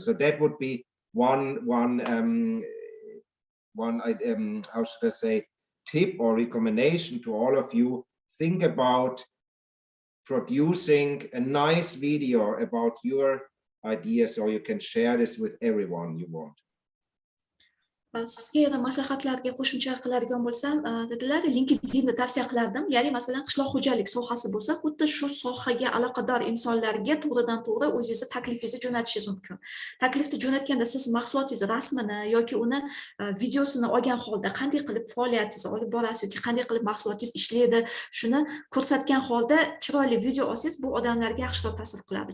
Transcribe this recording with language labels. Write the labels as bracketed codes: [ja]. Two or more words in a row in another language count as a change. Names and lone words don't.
[en] So that would be one how should I say, tip or recommendation to all of you. Think about producing a nice video about your ideas, so you can share this with everyone you want. [uz] Sizga yana maslahatlarga qo'shimcha qiladigan bo'lsam, dedilar, LinkedInni tavsiya qilardim. Ya'ni masalan, qishloq xo'jalik sohasi bo'lsa, xuddi shu sohaga aloqador insonlarga to'g'ridan-to'g'ri o'zingizni taklifingizni jo'natishingiz mumkin. Taklifni jo'natganda siz mahsulotingiz rasmini yoki uni videosini olgan holda qanday qilib faoliyatingizni olib borasiz yoki qanday qilib mahsulotingiz ishlaydi, shuni ko'rsatgan holda chiroyli video olsangiz, bu odamlarga yaxshiroq ta'sir qiladi.